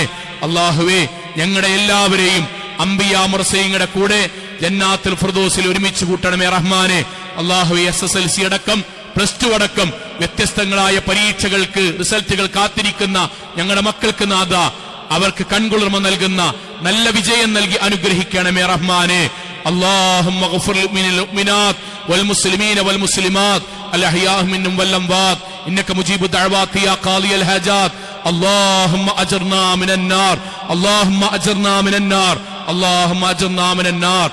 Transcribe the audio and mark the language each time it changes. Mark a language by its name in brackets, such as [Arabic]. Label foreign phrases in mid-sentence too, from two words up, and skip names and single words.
[Malayalam] അല്ലാഹുവേ, ഞങ്ങളുടെ എല്ലാവരെയും അംബിയാ മുർസലീങ്ങളുടെ കൂടെ ജന്നാത്തുൽ ഫിർദൗസിൽ ഒരുമിച്ച് കൂട്ടണമേ റഹ്മാനെ. അല്ലാഹുവേ, SSLC അടക്കം +2 അടക്കം വ്യത്യസ്തങ്ങളായ പരീക്ഷകൾക്ക് റിസൾട്ടുകൾ കാത്തിരിക്കുന്ന ഞങ്ങളുടെ മക്കൾക്ക് നാഥ അവർക്ക് കൺകുളിർമ നൽകുന്ന നല്ല വിജയം നൽകി അനുഗ്രഹിക്കണമേ റഹ്മാനെ. [Arabic] اللهم اغفر للمؤمنات والمسلمين والمسلمات الأحياء منهم والأموات إنك مجيب الدعوات يا قاضي الحاجات. اللهم أجرنا من النار، اللهم أجرنا من النار، اللهم أجرنا من النار.